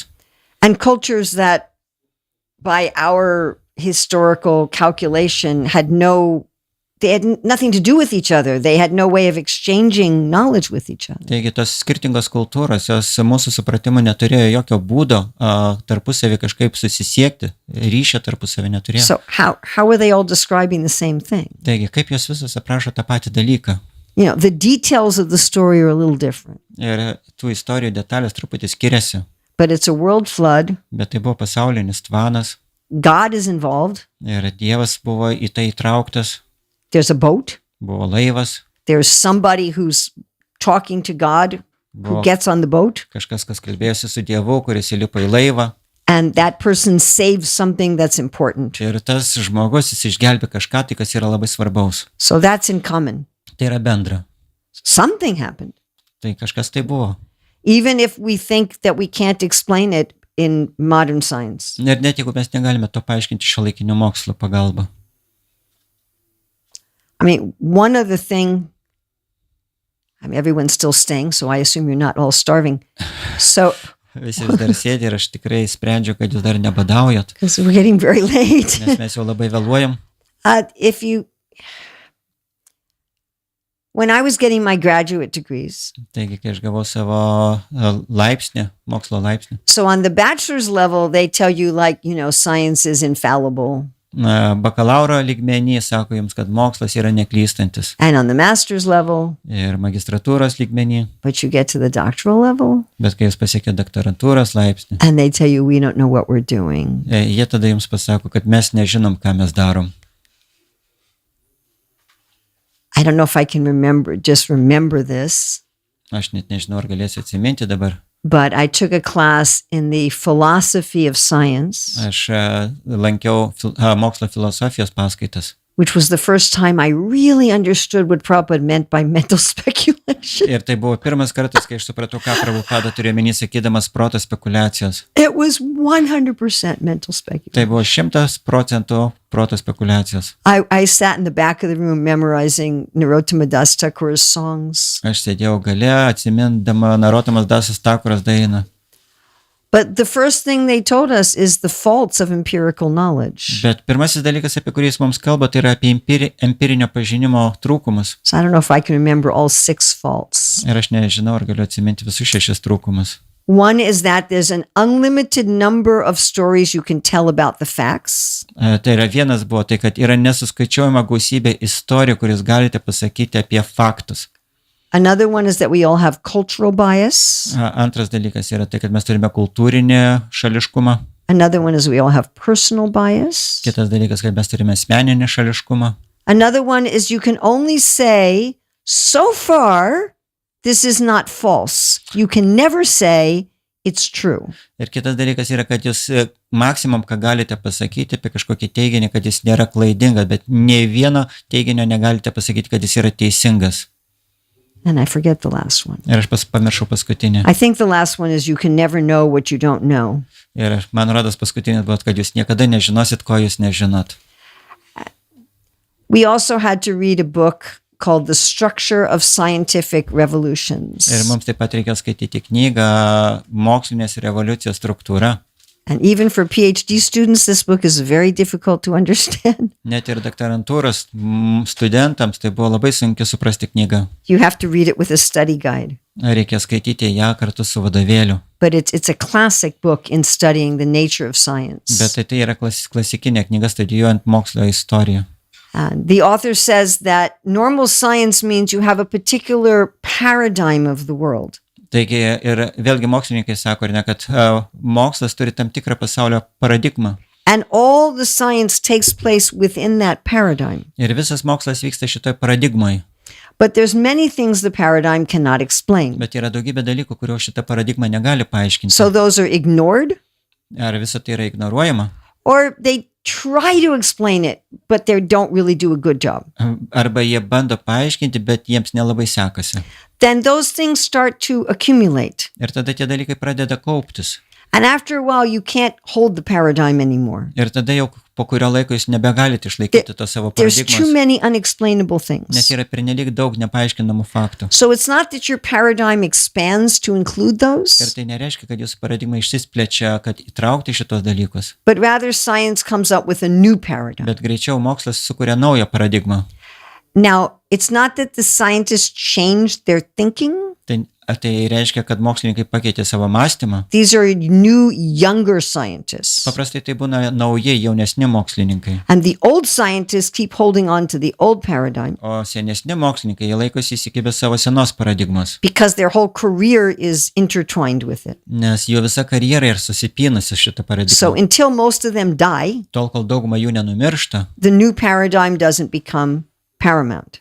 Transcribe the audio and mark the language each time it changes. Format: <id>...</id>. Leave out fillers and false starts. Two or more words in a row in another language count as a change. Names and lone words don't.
<en>And cultures that, by our historical calculation, they had nothing to do with each other. They had no way of exchanging knowledge with each other.</en> <lt>Taigi tos skirtingos kultūros, jos mūsų supratimu neturėjo jokio būdo tarpusavį kažkaip susisiekti, ryšio tarpusavį neturėjo.</lt> <en>So how are they all describing the same thing?</en> <lt>Taigi, kaip jos visos aprašo tą patį dalyką?</lt> <en>You know, the details of the story are a little different,</en> <lt>Ir tų istorijų detalės truputį skiriasi,</lt> <en>but it's a world flood.</en> <lt>bet tai buvo pasaulinis tvanas</lt> <en>God is involved.</en> <lt>ir Dievas buvo į tai įtrauktas,</lt> <en>There's a boat.</en> <lt>buvo laivas,</lt> <en>There's somebody who's talking to God who</en> <lt>buvo</lt> <en>gets on the boat,</en> <lt>kažkas, kas kalbėjosi su Dievu, kuris įlipo į laivą.</lt> <en>and that person saves something that's important.</en> <lt>Ir tas žmogus, jis išgelbė kažką, tai kas yra labai svarbaus.</lt> <en>So that's in common.</en> <lt>Tai yra bendra.</lt> <en>Something happened.</en> <lt>Tai kažkas tai buvo.</lt> <en>Even if we think that we can't explain it in modern science.</en> <lt>Ir net jeigu mes negalime to paaiškinti šiuolaikinių mokslo pagalba.</lt> <en>I mean, one other thing, everyone's still staying, so I assume you're not all starving. So,</en> <lt>Visi vis dar sėdi ir aš tikrai sprendžiu, kad jūs dar nebadaujat,</lt> <en>because we're getting very late.</en> <lt>nes mes jau labai vėluojam.</lt> <en>When I was getting my graduate degrees,</en> <lt>Taigi, kai aš gavau savo laipsnį, mokslo laipsnį,</lt> <en>so on the bachelor's level, they tell you science is infallible.</en> <lt>bakalauro lygmenį sako jums, kad mokslas yra neklystantis.</lt> <en>And on the master's level,</en> <lt>Ir magistratūros lygmenį.</lt> <en>but you get to the doctoral level,</en> <lt>Bet kai jūs pasiekė doktorantūros laipsnį,</lt> <en>and they tell you, we don't know what we're doing.</en> <lt>jie tada jums pasako, kad mes nežinom, ką mes darom.</lt> <en>I don't know if I can remember this,</en> <lt>Aš net nežinau, ar galėsiu atsiminti dabar.</lt> <en>but I took a class in the philosophy of science,</en> <lt>Aš lankiau mokslo filosofijos paskaitas.</lt> <en>which was the first time I really understood what Prabhupada meant by mental speculation.</en> <lt>Ir tai buvo pirmas kartas, kai aš supratau, ką Prabhupada turėjo omeny sakydamas proto spekulacijos.</lt> <en>It was 100% mental speculation.</en> <lt>Tai buvo 100% proto spekulacijos.</lt> <en>I sat in the back of the room memorizing Narottama Das Thakur's songs.</en> <lt>Aš sėdėjau gale, atsimindama Narottamas Dasas Thakuras dainą.</lt> <en>But the first thing they told us is the faults of empirical knowledge.</en> <lt>Bet pirmasis dalykas, apie kurį jis mums kalba, tai yra apie empirinio pažinimo trūkumus.</lt> <en>So I don't know if I can remember all 6 faults.</en> <lt>Ir aš nežinau, ar galiu atsiminti visus 6 trūkumus.</lt> <en>One is that there's an unlimited number of stories you can tell about the facts.</en> <lt>Tai yra vienas buvo, tai kad yra nesuskaičiuojama gausybė istorijų, kuris galite pasakyti apie faktus.</lt> <en>Another one is that we all have cultural bias.</en> <lt>Antras dalykas yra tai, kad mes turime kultūrinį šališkumą.</lt> <en>Another one is we all have personal bias.</en> <lt>Kitas dalykas, kad mes turime asmeninį šališkumą.</lt> <en>Another one is you can only say, so far, this is not false. You can never say it's true.</en> <lt>Ir kitas dalykas yra, kad jūs maksimum, ką galite pasakyti apie kažkokį teiginį, kad jis nėra klaidingas, bet nei vieno teiginio negalite pasakyti, kad jis yra teisingas.</lt> <en>And I forget the last one.</en> <lt>Ir aš pamiršau paskutinį.</lt> <en>I think the last one is you can never know what you don't know.</en> <lt>Ir man rodos paskutinis buvo, kad jūs niekada nežinosit, ko jūs nežinot.</lt> <en>We also had to read a book called The Structure of Scientific Revolutions.</en> <lt>Ir mums taip pat reikia skaityti knygą Mokslinės revoliucijos struktūra.</lt> <en>And even for PhD students, this book is very difficult to understand.</en> <lt>Net ir doktorantūros studentams tai buvo labai sunku suprasti knygą.</lt> <en>You have to read it with a study guide.</en> <lt>Reikia skaityti ją kartu su vadovėliu.</lt> <en>But it's a classic book in studying the nature of science.</en> <lt>Bet tai yra klasikinė knyga studijuojant mokslo istoriją.</lt> <en>The author says that normal science means you have a particular paradigm of the world.</en> <lt>Taigi ir vėlgi mokslininkai sako, kad mokslas turi tam tikrą pasaulio paradigmą.</lt> <en>And all the science takes place within that paradigm.</en> <lt>Ir visas mokslas vyksta šitoj paradigmoje.</lt> <en>But there's many things the paradigm cannot explain.</en> <lt>Bet yra daugybė dalykų, kurio šita paradigma negali paaiškinti.</lt> <en>So those are ignored.</en> <lt>Ar visa tai yra ignoruojama?</lt> <en>Or they try to explain it, but they don't really do a good job.</en> <lt>Arba jie bando paaiškinti, bet jiems nelabai sekasi.</lt> <en>Then those things start to accumulate.</en> <lt>Ir tada tie dalykai pradeda kauptis.</lt> <en>And after a while, you can't hold the paradigm anymore.</en> <lt>Ir tada jau po kurio laiko jūs nebegalite išlaikyti to savo</lt> <en>There's too</en> <lt>paradigmos,</lt> <en>many unexplainable</en> <lt>nes</lt> <en>things.</en> <lt>yra pernelyg daug nepaaiškinamų faktų.</lt> <en>So it's not that your paradigm expands to include</en> <lt>Ir</lt> <en>those,</en> <lt>tai nereiškia, kad jūsų paradigma išsisplečia, kad įtraukti šitos dalykus,</lt> <en>but rather science comes up with a new paradigm.</en> <lt>bet greičiau mokslas sukuria naują paradigmą.</lt> <en>Now, it's not that the scientists changed their thinking.</en> <lt>Tai reiškia, kad mokslininkai pakeitė savo mąstymą.</lt> <en>These are new, younger scientists.</en> <lt>Paprastai tai būna nauji, jaunesni mokslininkai.</lt> <en>And the old scientists keep holding on to the old paradigm</en> <lt>O senesni mokslininkai, jie laikosi įsikibę savo senos paradigmos,</lt> <en>because their whole career is intertwined with it.</en> <lt>nes jų visa karjera yra susipynusi šitą</lt> <en>So</en> <lt>paradigmą.</lt> <en>until most of them die,</en> <lt>Tol, kol dauguma jų nenumiršta,</lt> <en>the new paradigm doesn't become paramount.</en>